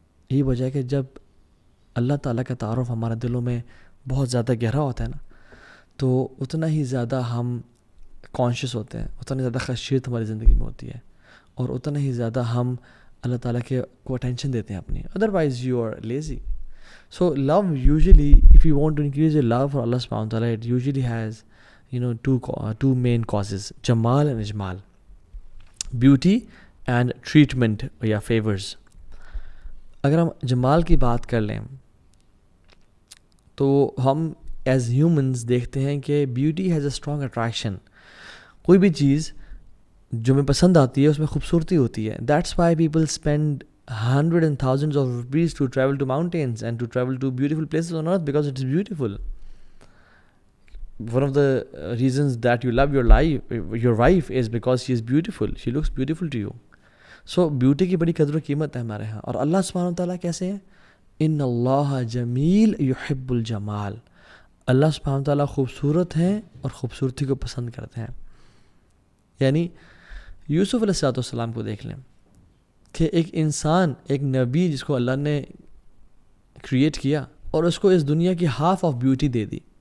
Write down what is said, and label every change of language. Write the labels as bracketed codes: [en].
[ur] یہی وجہ ہے کہ جب اللہ تعالیٰ کا تعارف ہمارے دلوں میں بہت زیادہ گہرا ہوتا ہے نا, تو اتنا ہی زیادہ ہم کانشیس ہوتے ہیں, اتنا زیادہ خشیت ہماری زندگی میں ہوتی ہے, اور اتنا ہی زیادہ ہم اللہ تعالیٰ کے کو اٹینشن دیتے ہیں اپنی. [en] Otherwise you are lazy. So love usually, if you want to increase your love for Allah subhanahu wa ta'ala, it usually has, two main causes, Jamal and Ijmal, beauty and treatment یا favors. [ur] اگر ہم جمال کی بات کر لیں تو ہم as humans دیکھتے ہیں کہ [en] Beauty has a strong attraction. [ur] کوئی بھی چیز جو ہمیں پسند آتی ہے اس میں خوبصورتی ہوتی ہے. [en] That's why people spend hundreds and thousands of rupees to travel to mountains and to travel to beautiful places on earth because it is beautiful. One of the reasons that you love your wife is because she is beautiful. She looks beautiful to you. [ur] So beauty کی بڑی قدر و قیمت ہے ہمارے ہاں. اور اللہ سبحانہ وتعالیٰ کیسے ہیں؟ [ar] ان اللہ جمیل یحب الجمال. [ur] اللہ سبحانہ وتعالیٰ خوبصورت ہیں اور خوبصورتی کو پسند کرتے ہیں. یعنی یوسف علیہ السلام کو دیکھ لیں کہ ایک انسان, ایک نبی جس کو اللہ نے کریٹ کیا اور اس کو اس دنیا کی half of beauty they the.